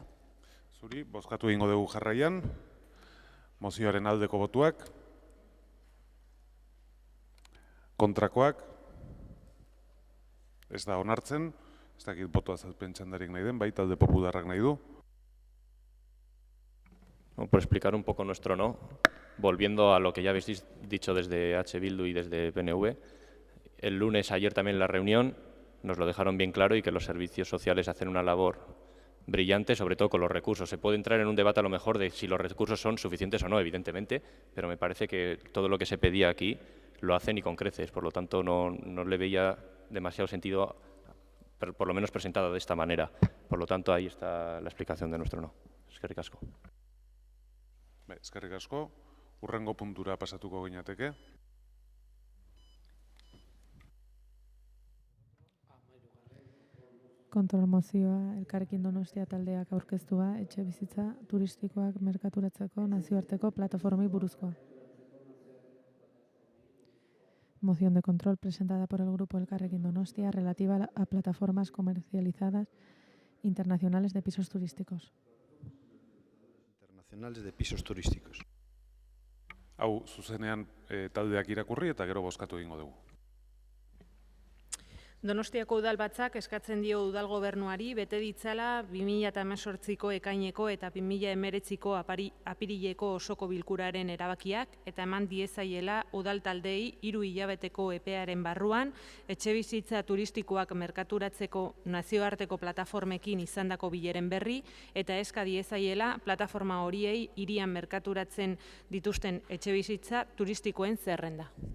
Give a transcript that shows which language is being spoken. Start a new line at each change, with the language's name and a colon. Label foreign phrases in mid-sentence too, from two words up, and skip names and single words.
Basque: Zuri, bozkatu egingo dugu jarraian. Mozioaren aldeko botuak. Kontrakoak. Ez da onartzen. Ez dakit botu azalpen txandarik nahi den, bai talde popularrak nahi du.
Spanish: Por explicar un poco nuestro no, volviendo a lo que ya habéis dicho desde H. Bildu y desde PNV, el lunes, ayer también en la reunión, nos lo dejaron bien claro y que los servicios sociales hacen una labor brillante, sobre todo con los recursos. Se puede entrar en un debate a lo mejor de si los recursos son suficientes o no, evidentemente, pero me parece que todo lo que se pedía aquí lo hacen y con creces. Por lo tanto, no le veía demasiado sentido, por lo menos presentado de esta manera. Por lo tanto, ahí está la explicación de nuestro no.
Basque: Eskerrik asko. Eskerrik asko. Hurrengo puntura pasatuko ginateke. Kontrol mozioa Elkarrekin Donostia taldeak aurkeztua etxe bizitza turistikoak merkaturatzeko nazioarteko plataformei buruzkoa.
Spanish: Moción de control presentada por el grupo Elkarrekin Donostia relativa a plataformas comercializadas internacionales de pisos turísticos. Internacionales de pisos turísticos.
Basque: Hau, zuzenean taldeak irakurri eta gero bozkatu egingo dugu. Donostiako udalbatzak eskatzen dio udal gobernuari bete ditzala 2018ko ekaineko eta 2019ko apirileko osoko bilkuraren erabakiak eta eman diezaiela udal taldei 3 hilabeteko epearen barruan etxebizitza turistikoak merkaturatzeko nazioarteko plataformekin izandako bileren berri eta eska diezaiela plataforma horiei hirian merkaturatzen dituzten etxebizitza turistikoen zerrenda.